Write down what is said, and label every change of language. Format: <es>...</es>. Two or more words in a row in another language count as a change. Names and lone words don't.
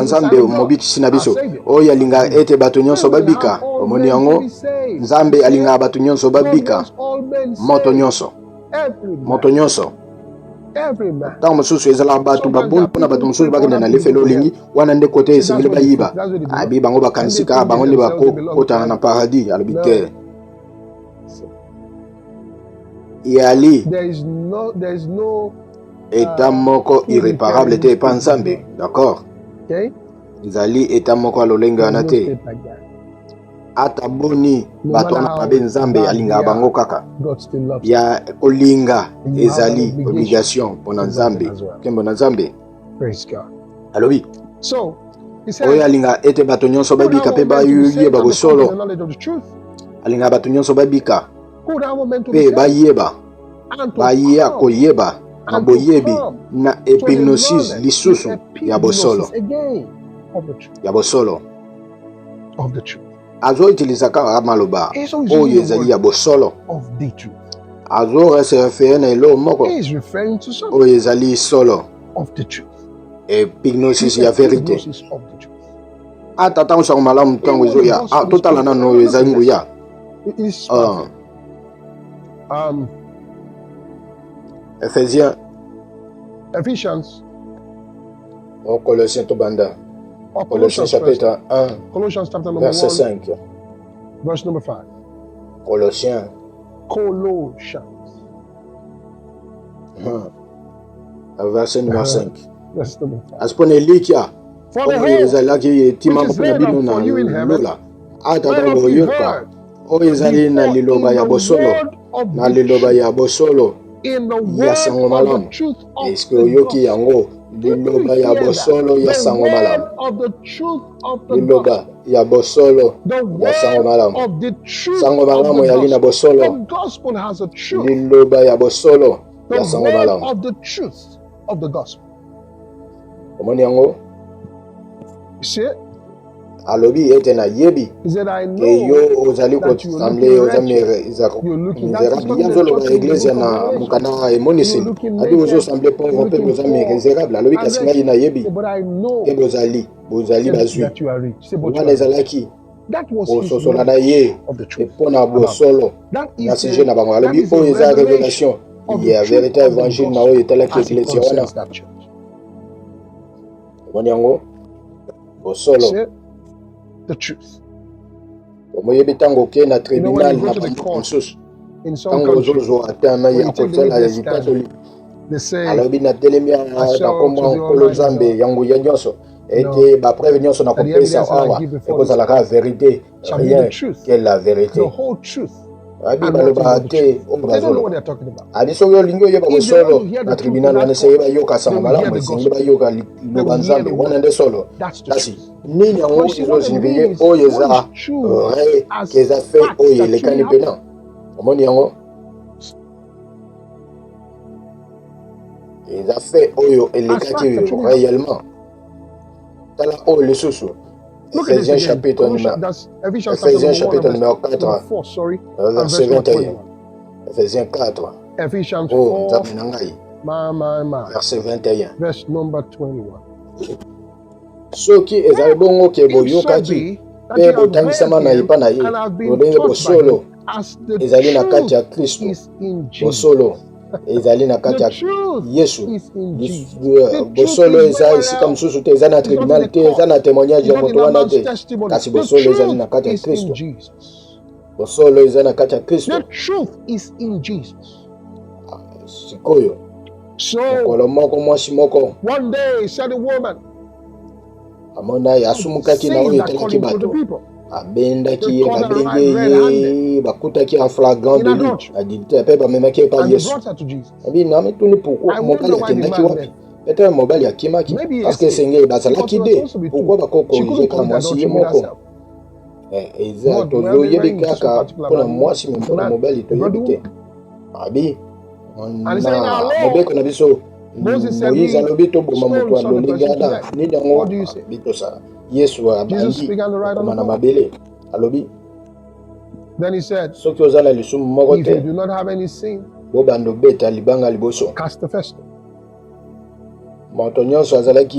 <en>in the sight</en> <ln>nzambe</ln> <en>of God,</en> <ln>mobikisi na biso</ln> <en>our Savior.</en> <ln>oyo alingaka ete bato nyonso</ln> <en>God will have</en> <ln>babika</ln> <en>all</en> <ln>omoni</ln> <en>men to</en> <ln>yango</ln> <en>be saved.</en> <ln>nzambe</ln> <en>You see</en> <ln>alingaka</ln> <en>it?</en> <ln>bato nyonso</ln> <en>God</en> <ln>babika</ln> <en>wants all men</en> <ln>moto</ln> <en>saved.</en> <ln>nyonso</ln> <en>Every</en> <ln>moto</ln> <en>man.</en> <ln>nyonso</ln> <en>Every man.</en> <ln>ntango mosusu ezalaka bato</ln> <en>Sometimes there</en> <ln>babundu</ln> <en>are</en> <ln>mpona bato</ln> <en>people</en> <ln>mosusu</ln> <en>pray for</en> <ln>bakende</ln> <en>other</en> <ln>na</ln> <en>people to</en> <ln>lefelo</ln> <en>go to</en> <ln>olingi</ln> <en>hell.</en> <ln>wana nde kote</ln> <en>See,</en> <ln>esengeli bayiba</ln> <en>that's where they belong.</en> <ln>abi bango</ln> <en>And</en> <ln>bakanisi</ln> <en>they</en> <ln>kaka</ln> <en>think</en> <ln>bango</ln> <en>they</en> <ln>nde</ln> <en>themselves they belong to</en> <ln>bakokota na</ln> <en>heaven.</en> <ln>paradis alobi</ln> <en>No.</en> <ln>te yali</ln> <en>There is no</en> <ln>eta moko irréparable te epa nzambe d'accord</ln> <en>okay?</en> <ln>ezali eta moko ya lolenge</ln> <en>There's</en> <ln>wana</ln> <en>no</en> <ln>te</ln> <en>state like that.</en> <ln>ata boni</ln> <en>No</en> <ln>bato</ln> <en>matter</en> <ln>wana</ln> <en>how</en> <ln>mabe nzambe</ln> <en>bad</en> <ln>alingaka</ln> <en>they are,</en> <ln>bango kaka</ln> <en>God still loves</en> <ln>ya kolinga</ln> <en>And you have an</en> <ln>ezali</ln> <en>obligation</en> <ln>obligation mpona</ln> <en>to love</en> <ln>nzambe</ln> <en>them as well.</en> <ln>nkembo na nzambe</ln> <en>Praise God.</en> <ln>alobi</ln> <en>So, he said,</en> <ln>oyo alingaka ete bato nyonso</ln> <en>who would have</en> <ln>babika</ln> <en>all</en> <ln>mpe</ln> <en>men to be saved</en> <ln>bayeba</ln> <en>and to come to the</en> <ln>bosolo</ln> <en>knowledge of the truth?</en> <ln>alingaka bato nyonso babika</ln> <en>Who would have all men to be</en> <ln>mpe</ln> <en>saved</en> <ln>bayeba</ln> <en>and to</en> <ln>baya</ln> <en>come</en> <ln>koyeba na</ln> <en>and to</en> <ln>boyebi</ln> <en>come</en> <ln>na</ln> <en>to the</en> <ln>epignosis</ln> <en>knowledge,</en> <ln>lisusu</ln> <en>the</en> <ln>ya bosolo</ln> <en>epignosis again of the truth.</en> <ln>ya bosolo</ln> <en>Of the truth.</en> <ln>azoutiliza kaka maloba</ln> <en>He's always</en> <ln>oyo</ln> <en>using the</en> <ln>ezali</ln> <en>word</en> <ln>ya bosolo</ln> <en>of the truth.</en> <ln>azoresefere na eloko moko</ln> <en>He is referring to something</en> <ln>oyo ezali solo</ln> <en>of the truth.</en> <ln>epignosis</ln> <en>The</en> <ln>ya verite</ln> <en>epignosis of the truth.</en> <ln>ata ntango sango malamu ntango</ln> <en>Even when the</en> <ln>ezoya</ln> <en>gospel is</en> <ln>totala</ln> <en>preached,</en> <ln>nano oyo</ln> <en>look</en> <ln>ezali</ln> <en>at this.</en> <ln>nguya</ln> <en>It is powerful.</en> <ln>Ephésiens</ln> <en>Ephesians</en> <ln>Colossiens tobanda</ln> <en>Or</en> <fr>Colossiens chapitre 1,</fr> <en>Colossians chapter number</en> <fr>verset</fr> <en>1, 5. verse number 5.</en> <fr>Colossiens.</fr> <en>Colossians.</en> <fr>Verset numéro 5.</fr> <en>Verse number 5.</en> <ln>Aspone likia.</ln> <en>For</en> <ln>Oyo</ln> <en>behold,</en> <ln>ezalaki timama</ln> <en>which is</en> <ln>mpona</ln> <en>laid</en> <ln>bino</ln> <en>up</en> <ln>na</ln> <en>for you in heaven,</en> <ln>lola. Ata</ln> <en>whereof</en> <ln>ntango</ln> <en>ye</en> <ln>boyoka.</ln> <en>heard</en> <ln>Oyo ezali na</ln> <en>before</en> <ln>liloba</ln> <en>in</en> <ln>ya</ln> <en>the</en> <ln>bosolo.</ln> <en>word of</en> <ln>Na</ln> <en>the</en> <ln>liloba</ln> <en>truth,</en> <ln>ya bosolo.</ln> <en>in the</en> <ln>Ya sango</ln> <en>word of the</en> <ln>malamu.</ln> <en>truth of</en> <ln>Eske</ln> <en>the</en> <ln>oyoki</ln> <en>gospel.</en> <ln>yango.</ln> <en>Did you</en> <ln>Liloba ya</ln> <en>hear that?</en> <ln>bosolo ya</ln> <en>The</en> <ln>sango</ln> <en>word</en> <ln>malamu.</ln> <en>of the truth of the</en> <ln>Liloba</ln> <en>gospel.</en> <ln>ya bosolo</ln> <en>The</en> <ln>ya sango</ln> <en>word</en> <ln>malamu.</ln> <en>of the truth</en> <ln>Sango</ln> <en>of</en> <ln>malamu</ln> <en>the</en> <ln>yali na</ln> <en>gospel.</en> <ln>bosolo.</ln> <en>The gospel has a truth.</en> <ln>Liloba ya bosolo</ln> <en>The</en> <ln>ya sango</ln> <en>word</en> <ln>malamu.</ln> <en>of the truth of the gospel.</en> <ln>Omoni yango.</ln> <en>You see it?</en> <ln>Alobi ete na yebi.</ln> <en>He said, I</en> <ln>Ke</ln> <en>know</en> <ln>yo ozali</ln> <en>that you're</en> <ln>kotamble</ln> <en>looking</en> <ln>ozami</ln> <en>wretched. You're looking, that is</en> <fr>misérable.</fr> <en>talking the</en> <ln>Yazolo</ln> <en>church</en> <ln>ba</ln> <en>in the</en> <fr>église</fr> <en>book of</en> <ln>na</ln> <en>Revelation.</en> <ln>mukana</ln> <en>You're</en> <ln>emonisili.</ln> <en>looking</en> <ln>Abi ozo</ln> <en>naked.</en> <fr>semble pauvre</fr> <en>You're</en> <ln>pe</ln> <en>looking</en> <ln>ozami</ln> <en>poor</en> <ln>misérable. Alobi</ln> <en>and</en> <ln>kasi ngai na</ln> <en>wretched.</en> <ln>yebi.</ln> <en>But I know</en> <ln>Ke bozali bazwi.</ln> <en>that you are rich. Say, but you</en> <ln>Wana</ln> <en>are rich.</en> <ln>ezalaki</ln> <en>That was his</en> <ln>ososola na</ln> <en>knowledge</en> <ln>ye.</ln> <en>of the truth.</en> <ln>Epona bosolo.</ln> <en>That</en> <ln>Na</ln> <en>is</en> <ln>sujet na bango.</ln> <en>that</en> <ln>Alobi</ln> <en>is a</en> <ln>oyo eza</ln> <en>revelation</en> <fr>révélation.</fr> <en>of</en> <ln>Ya</ln> <en>the truth</en> <fr>vérité</fr> <en>of the</en> <ln>évangile na oyo</ln> <en>gospel</en> <ln>etalaki</ln> <en>as it</en> <ln>église wana.</ln> <en>concerns that church.</en> <ln>Omoni yango bosolo.</ln> <en>See the truth.</en> <ln>Omoyebi tango ke na</ln> <en>You know,</en> <fr>tribunal</fr> <en>when you go</en> <ln>na</ln> <en>to the</en> <ln>bango</ln> <en>court</en> <ln>mosusu.</ln> <en>in some</en> <ln>Tango</ln> <en>countries,</en> <ln>ozozwa atama</ln> <en>when</en> <ln>ya</ln> <en>you take the</en> <ln>kotala</ln> <en>witness</en> <ln>litatoli.</ln> <en>stand, they say,</en> <ln>Alobi na telemi</ln> <en>I</en> <ln>na</ln> <en>swear</en> <ln>kombo</ln> <en>to the</en> <ln>nkolo</ln> <en>Almighty</en> <ln>Nzambe</ln> <en>God,</en> <ln>yango ya nyonso.</ln> <en>you know,</en> <ln>Ete ba preuve nyonso na</ln> <en>that the</en> <ln>kopesa</ln> <en>evidence that I</en> <ln>awa</ln> <en>give before this</en> <ln>ekozalaka</ln> <en>court</en> <fr>vérité,</fr> <en>shall be the</en> <fr>rien</fr> <en>truth,</en> <fr>que la</fr> <en>the</en> <fr>vérité.</fr> <en>whole truth,</en> <ln>Abi</ln> <en>and nothing</en> <ln>baloba</ln> <en>but the</en> <ln>te</ln> <en>truth.</en> <ln>oyo</ln> <en>They don't know what</en> <ln>bazoloba.</ln> <en>they're talking about.</en> <ln>Abi soki olingi oyeba</ln> <en>If they want</en> <ln>bosolo</ln> <en>to hear</en> <ln>na</ln> <en>the truth in</en> <ln>tribunal wana</ln> <en>that</en> <ln>esengeli</ln> <en>court,</en> <ln>bayoka</ln> <en>they</en> <ln>sango</ln> <en>will hear</en> <ln>malamu,</ln> <en>the</en> <ln>esengeli</ln> <en>gospel.</en> <ln>bayoka</ln> <en>They</en> <ln>liloba</ln> <en>will hear</en> <ln>Nzambe</ln> <en>the</en> <ln>wana</ln> <en>word.</en> <ln>nde solo.</ln> <en>That's the</en> <ln>Kasi</ln> <en>truth.</en> <ln>nini</ln> <en>But</en> <ln>yango</ln> <en>you see, what it</en> <ln>ezosignifiye</ln> <en>means,</en> <ln>oyo</ln> <en>what is</en> <ln>eza</ln> <en>true</en> <fr>vrai</fr> <en>as</en> <ln>ke eza fait</ln> <en>facts</en> <ln>oyo</ln> <en>that truly</en> <ln>elekani</ln> <en>happen.</en> <ln>mpena. Omoni yango eza fait oyo</ln> <en>As</en> <ln>elekaki</ln> <en>facts that truly happen.</en> <ln>réellement. Tala oyo lisusu.</ln> <en>Look at this</en> <ln>Ephésiens</ln> <en>again.</en> <fr>chapitre numéro</fr> <en>That's Ephesians chapter number 1 and verse</en> <fr>numéro number 4,</fr> <en>4, sorry, and</en> <fr>verset</fr> <en>verse number 21. 21.</en> <ln>Ephésiens 4,</ln> <en>Ephesians oh 4,</en> <ln>Nzambe na ngai, verset 21.</ln> <en>verse number 21.</en> <ln>Soki ezali bongo ke</ln> <en>If so</en> <ln>boyokaki</ln> <en>be that</en> <ln>mpe</ln> <en>you have</en> <ln>botangisama na</ln> <en>heard him</en> <ln>epa na ye,</ln> <en>and have been</en> <ln>lolenge</ln> <en>taught by</en> <ln>bosolo</ln> <en>him, as the</en> <ln>ezali na kati ya</ln> <en>truth</en> <ln>Kristo.</ln> <en>is in Jesus.</en> <ln>Bosolo ezali na kati</ln> <en>The</en> <ln>ya</ln> <en>truth</en> <ln>Yesu.</ln> <en>is in Jesus. The truth</en> <ln>Bosolo</ln> <en>is</en> <ln>eza</ln> <en>nowhere</en> <ln>esika</ln> <en>else.</en> <ln>mosusu te, eza na</ln> <en>It's not in</en> <fr>tribunal</fr> <en>the</en> <ln>te, eza</ln> <en>court.</en> <ln>na témoignage</ln> <en>It's</en> <ln>ya</ln> <en>not in</en> <ln>moto</ln> <en>that</en> <ln>wana</ln> <en>man's</en> <ln>te.</ln> <en>testimony.</en> <ln>Kasi</ln> <en>The</en> <ln>bosolo eza na</ln> <en>truth</en> <ln>kati ya</ln> <en>is in</en> <ln>Kristo.</ln> <en>Jesus.</en> <ln>Bosolo eza na kati ya Kristo.</ln> <en>The truth is in Jesus.</en> <ln>Sikoyo</ln> <en>So</en> <ln>mokolo moko mwasi moko</ln> <en>one day said a woman,</en> <ln>amona ye asumukaki na oyo</ln> <en>sins that call</en> <ln>etalaki</ln> <en>him to the</en> <ln>bato,</ln> <en>people.</en> <ln>abendaki</ln> <en>They</en> <ln>ye</ln> <en>caught her</en> <ln>babenge</ln> <en>red-handed</en> <ln>ye bakutaki</ln> <fr>en flagrant</fr> <en>in</en> <fr>délit</fr> <en>adultery,</en> <ln>adultère mpe bamemaki epa</ln> <en>and they</en> <ln>Yesu.</ln> <en>brought her to Jesus.</en> <ln>Abi namituni pourquoi</ln> <en>I</en> <ln>mobali</ln> <en>wonder why the</en> <ln>akendaki</ln> <en>man</en> <ln>wapi?</ln> <en>left.</en> <ln>Peut-être mobali akimaki</ln> <en>Maybe he</en> <fr>parce que</fr> <en>escaped</en> <ln>esengeli</ln> <en>because</en> <ln>bazalaki</ln> <en>there was</en> <fr>de</fr> <en>supposed to be</en> <fr>pourquoi</fr> <en>two. She</en> <ln>bakokorige</ln> <en>couldn't</en> <ln>kaka</ln> <en>commit</en> <ln>mwasi ye</ln> <en>adultery with</en> <ln>moko.</ln> <en>herself.</en> <ln>Eza</ln> <en>God, well,</en> <ln>tozoyebi</ln> <en>he's so</en> <ln>kaka</ln> <en>particular</en> <ln>mpona</ln> <en>about the</en> <ln>mwasi me mpona</ln> <en>man,</en> <ln>mobali</ln> <en>the brother</en> <ln>toyebi te.</ln> <en>woman.</en> <ln>Abi</ln> <en>And he said, in our</en> <ln>na</ln> <en>law,</en> <ln>mobeko na biso</ln> <en>Moses said</en> <ln>Moïse</ln> <en>we</en> <ln>alobi toboma moto</ln> <en>stone the</en> <ln>alolenge</ln> <en>person to</en> <ln>wana</ln> <en>death.</en> <ln>nini yango</ln> <en>What do you say?</en> <ln>bitosala Yesu</ln> <en>Jesus</en> <ln>abandi</ln> <en>began to write on the</en> <ln>okoma na</ln> <en>board.</en> <ln>mabele alobi</ln> <en>Then he said,</en> <ln>soki oza na lisumu moko</ln> <en>if you</en> <ln>te</ln> <en>do not have any sin,</en> <ln>bobanda obeta libanga liboso.</ln> <en>cast the first stone.</en> <ln>Moto nyonso azalaki</ln>